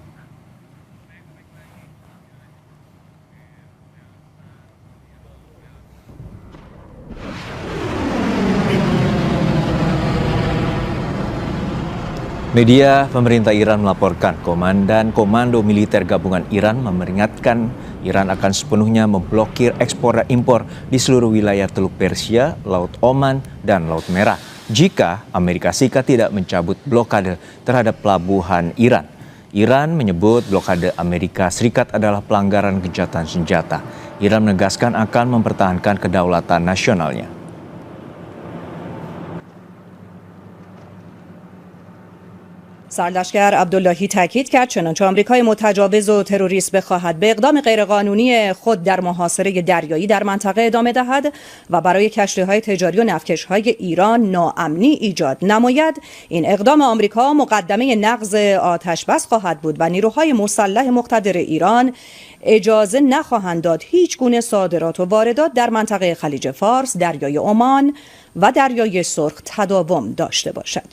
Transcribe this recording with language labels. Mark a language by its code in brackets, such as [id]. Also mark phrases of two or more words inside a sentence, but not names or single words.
[id] Media pemerintah Iran melaporkan Komandan Komando Militer Gabungan Iran memperingatkan Iran akan sepenuhnya memblokir ekspor dan impor di seluruh wilayah Teluk Persia, Laut Oman, dan Laut Merah jika Amerika Serikat tidak mencabut blokade terhadap pelabuhan Iran. Iran menyebut blokade Amerika Serikat adalah pelanggaran gencatan senjata. Iran menegaskan akan mempertahankan kedaulatan nasionalnya. [fa] سرلشکر عبداللهی تاکید کرد چنانچه آمریکای متجاوز و تروریست بخواهد به اقدام غیرقانونی خود در محاصره دریایی در منطقه ادامه دهد و برای کشتی‌های تجاری و نفتکش‌های ایران ناامنی ایجاد نماید، این اقدام آمریکا مقدمه نقض آتش‌بس خواهد بود و نیروهای مسلح مقتدر ایران اجازه نخواهند داد هیچ گونه صادرات و واردات در منطقه خلیج فارس، دریای عمان و دریای سرخ تداوم داشته باشد.